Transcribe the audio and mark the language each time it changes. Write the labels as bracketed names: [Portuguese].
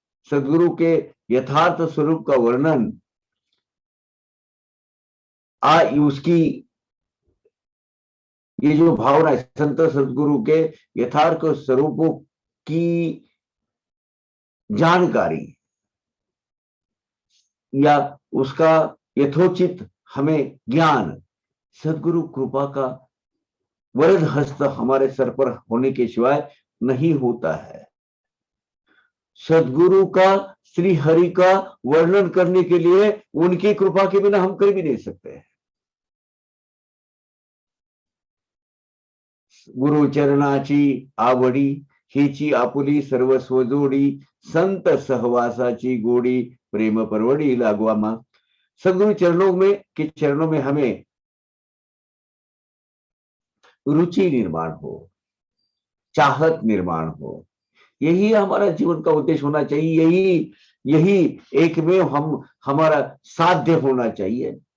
[Hindi] सदगुरु के यथार्थ स्वरूप का वर्णन उसकी ये जो भावना है, संत सदगुरु के यथार्थ स्वरूपों की जानकारी या उसका यथोचित हमें ज्ञान सदगुरु कृपा का वरद हस्त हमारे सर पर होने के सिवाय नहीं होता है। सदगुरु का, श्री हरि का वर्णन करने के लिए उनकी कृपा के बिना हम कर भी नहीं सकते। [Marathi] गुरु चरणाची आवडी, हिची आपुली सर्वस्व जोडी, संत सहवासाची गोडी, प्रेम परवडी लागवामा। [Hindi] सदगुरु चरणों में हमें रुचि निर्माण हो, चाहत निर्माण हो, यही हमारा जीवन का उद्देश्य होना चाहिए। यही एक में हमारा साध्य होना चाहिए।